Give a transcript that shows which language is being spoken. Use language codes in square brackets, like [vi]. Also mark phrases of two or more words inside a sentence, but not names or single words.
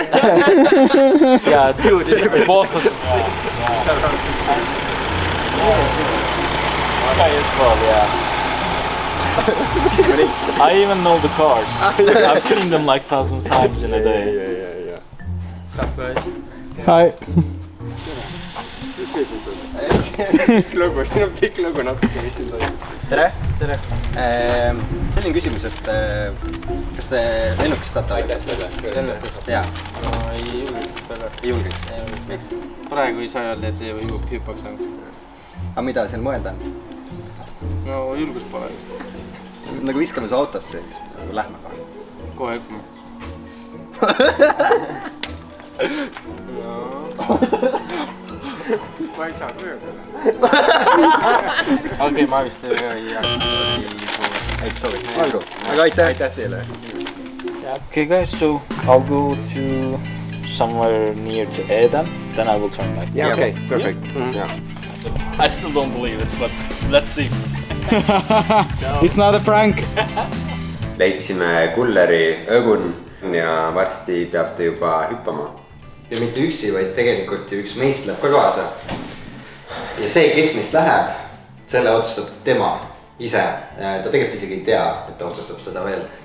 [en] Yeah, dude, both of them. This guy as well, yeah. I even know the cars. I've seen them like 1,000 times in a day. Yeah. Hi. [et] Pikk lugu, siin on pikk lugu natuke, mis siin toimub. Tere! Tere! Selline küsimus, et kas te lennukist tahate? Lennukist? Jaa. No ei julgeks väga. Ei julgeks? Miks? Praegu ei saa öelda, et hüppaks nagu. Aga mida seal mõelda? No julgus pole. Nagu viskame su autosse, siis nagu lähme kohe. Kohe hüppame. Ma ei saa tööle. Okei, ma vist ei soovi. Olgu, aga aitäh! Aitäh teile! [en] Okay, guys, so I'll go to somewhere near to Eden, then I will turn back. Yeah, okay, perfect. Yeah. I still don't believe it, but let's see. It's not a prank. [et] Leidsime kulleri Õgun ja varsti peab ta juba hüppama. Ja mitte üksi, vaid tegelikult ju üks meist läheb ka kaasa. Ja see, kes meist läheb, selle otsustab tema ise. Ta tegelikult isegi ei tea, et ta otsustab seda veel.